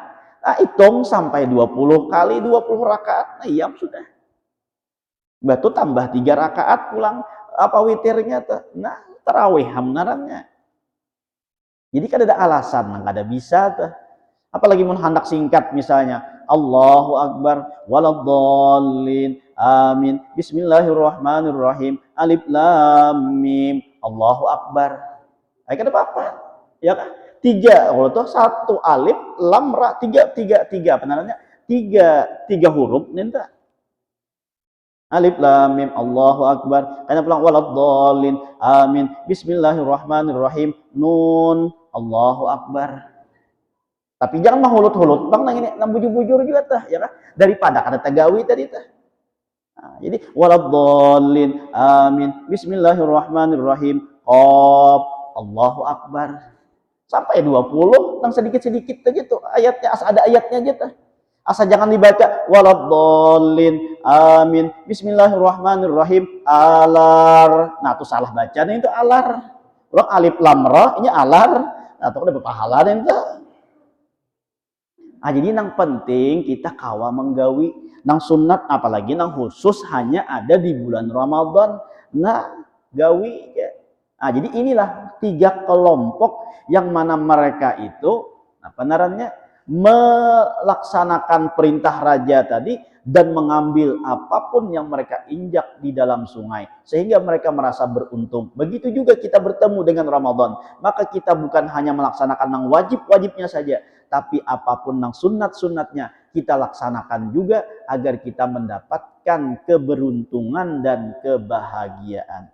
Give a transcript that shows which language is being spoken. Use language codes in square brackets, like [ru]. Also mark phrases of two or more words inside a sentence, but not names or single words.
[bjn] Nah, hitung sampai 20 kali 20 rakaat. Nah, iya sudah. Batu tambah 3 rakaat pulang apa witirnya tuh. Nah, tarawih hamnarannya. Jadi kan ada alasan nang kada bisa tuh. Apalagi mun hendak singkat misalnya [ar] الله أكبر ولا الضالين آمين بسم الله الرحمن الرحيم الم الله أكبر. [bjn] Kada apa-apa. Ya kan? Tiga, kalau tuh satu [ar] الر [bjn] tiga apa namanya? Tiga huruf ninta. [ar] الم الله أكبر. [bjn] Karena pulang [ar] ولا الضالين آمين بسم الله الرحمن الرحيم ن الله أكبر. [bjn] Tapi jangan menghulut-hulut bang nang ini nang bujur-bujur juga tah ya kan? Daripada kada tagawi tadi tah. Nah, jadi [ar] ولا الضالين آمين بسم الله الرحمن الرحيم ق الله أكبر. [bjn] Sampai 20 nang sedikit-sedikit aja tuh ayatnya asa ada ayatnya aja tuh. Asa jangan dibaca [ar] ولا الضالين آمين بسم الله الرحمن الرحيم [bjn] alar. Nah, tuh salah baca nih itu alar. Orang [ar] الر [bjn] ini alar. Nah, tuh udah berpahala nih itu. Nah, jadi nang penting kita kawa menggawi nang sunat apalagi nang khusus hanya ada di bulan Ramadan. Nah, gawi ya. [id] Nah, jadi inilah 3 kelompok yang mana mereka itu apa namanya melaksanakan perintah raja tadi dan mengambil apapun yang mereka injak di dalam sungai sehingga mereka merasa beruntung. Begitu juga kita bertemu dengan Ramadan, maka kita bukan hanya melaksanakan yang wajib-wajibnya saja, tapi apapun yang sunat-sunatnya kita laksanakan juga agar kita mendapatkan keberuntungan dan kebahagiaan.